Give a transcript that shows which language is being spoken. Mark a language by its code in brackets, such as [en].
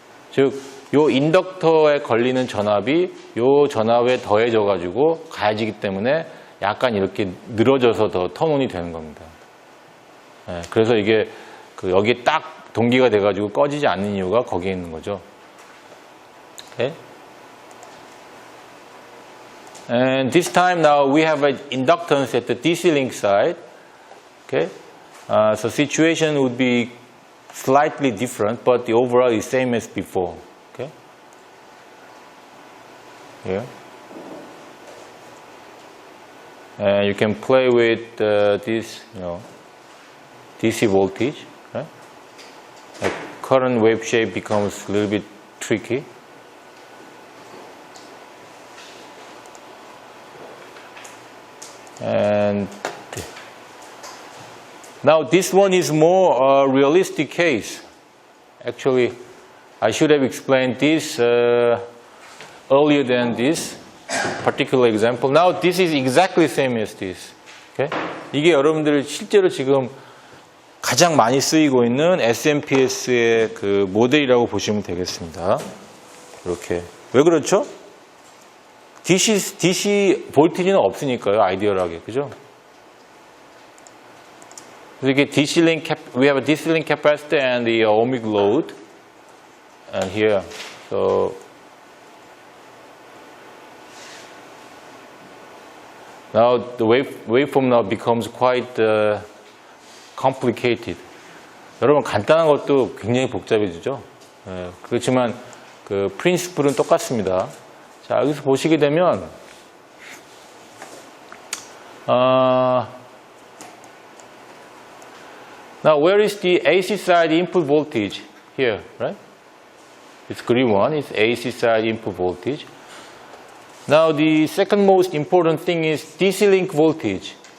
[ko] 즉, 이 인덕터에 걸리는 전압이 이 전압에 더해져 가지고 가해지기 때문에 약간 이렇게 늘어져서 더 턴온이 되는 겁니다. 네, 그래서 이게 여기에 딱 동기가 돼 가지고 꺼지지 않는 이유가 거기에 있는 거죠. [en] Okay? And this time now we have an inductance at the DC link side. Okay? So situation would be slightly different, but the overall is same as before. Okay? Here. And you can play with this, DC voltage. Right? The current wave shape becomes a little bit tricky. And now this one is more a realistic case. Actually, I should have explained this earlier than this particular example. Now this is exactly the same as this. Okay? [ko] 이게 여러분들 실제로 지금 가장 많이 쓰이고 있는 SMPS의 그 모델이라고 보시면 되겠습니다. 이렇게. 왜 그렇죠? DC 볼티지는 없으니까요, 아이디얼하게. 그죠? 그래서 이게 [en] DC link, we have a DC link capacitor and the ohmic load. And here, so. Now the waveform now becomes quite complicated. [ko] 여러분 간단한 것도 굉장히 복잡해지죠. 네, 그렇지만 그 프린시플은 똑같습니다. 자, 여기서 보시게 되면 [en] now where is the AC side input voltage? Here, right? It's green one. It's AC side input voltage. Now the second most important thing is DC link voltage.